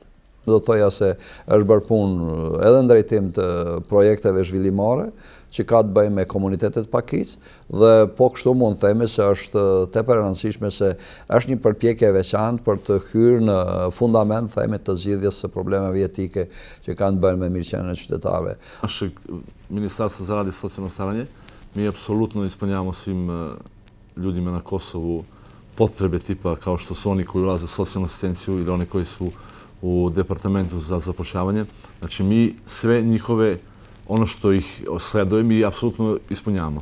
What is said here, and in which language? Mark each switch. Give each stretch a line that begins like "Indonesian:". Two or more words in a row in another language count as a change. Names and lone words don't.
Albanian: Do të thoja se është bërë punë edhe në drejtim të projekteve zhvillimare që ka të bëjë me komunitetet pakic dhe po kështu mund të themi se është tepër e rëndësishme se është një përpjekje e veçantë për të hyrë në fundament themi të zgjidhjes së problemeve etike që kanë të bëjnë me mirëqenien e qytetarëve.
Serbian: Nasze Ministarstvo za rad i socijalno staranje mi apsolutno ispunjavamo svim ljudima na Kosovu potrebe tipa kao što su oni koji ulaze u socijalnu asistenciju ili oni koji su u departamentu za zapošljavanje. Znači mi sve njihove, ono što ih sleduje, mi apsolutno ispunjavamo.